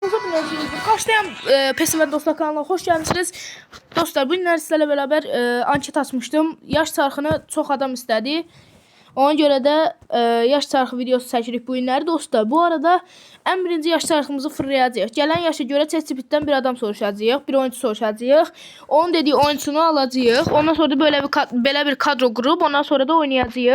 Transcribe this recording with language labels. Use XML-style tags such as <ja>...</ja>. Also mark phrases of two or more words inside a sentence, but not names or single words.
<tr>Başlayan Pesim ve Dostlar kanalına hoş geldiniz. Dostlar, bu günler sizlerle beraber anket açmıştım.</tr> <az>Yaş çarxını çox adam istədi. Ona görə də yaş çarxı videosu çəkirik bu günləri dostlar. Bu arada ən birinci yaş çarxımızı fırlayacağıq. Gələn yaşa görə ChatGPT-dən bir adam soruşacağıq, bir oyuncu soruşacağıq. Onun dediyi oyuncunu alacağıq. Ondan sonra da belə bir kadro qurub, ondan sonra da oynayacağıq.</az>